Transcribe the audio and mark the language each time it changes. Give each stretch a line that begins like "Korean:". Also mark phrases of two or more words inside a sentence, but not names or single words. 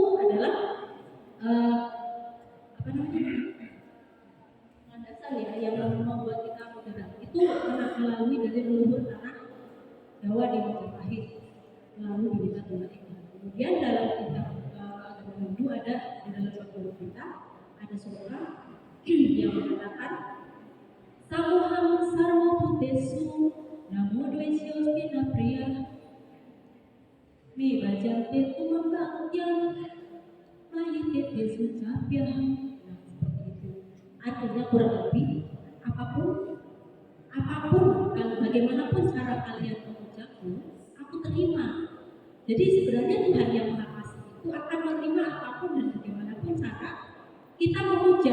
Indonesian: adalah eh, apa namanya landasan ya yang membuat kita moderat itu melalui dari leluhur tanah Jawa di Majapahit melalui Bhinneka Tunggal Ika. Kemudian dalam kitab agama Hindu ada di dalam Bhagavad Gita ada surah yang mengatakan
Sanskrit: Samoham Sarva Bhutesu Namo Dvaishyostina Priya Mi Bajante Tumambangya Mayite Sucapya.
Indonesian: Nah, seperti itu. Artinya kurang lebih apapun kalau bagaimanapun cara kalian mengucapku, aku terima. Jadi sebenarnya Tuhan yang Maha Kasih itu akan menerima apapun dan bagaimanapun cara kita memuja.